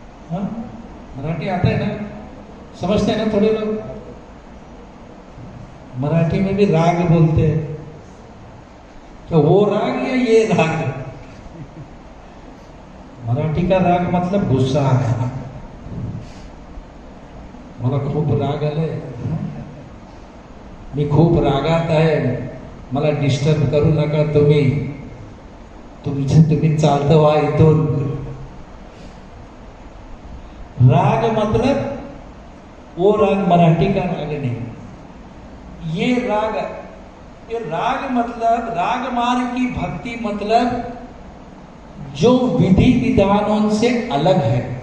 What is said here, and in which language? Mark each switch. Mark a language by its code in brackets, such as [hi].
[hi] हाँ, मराठी आता है ना, समझते हैं ना थोड़े लोग। मराठी में भी राग बोलते हैं, तो वो राग या ये राग। मराठी का राग मतलब गुस्सा है। [mr] मला खूप राग आलाय, मी खूप रागात आहे, मला डिस्टर्ब करू नका तुम्ही, तुम्ही चालतं व्हा इथून। [hi] राग मतलब वो राग मराठी का राग नहीं, ये राग मतलब राग मार्ग की भक्ति मतलब जो विधि विधानों से अलग है।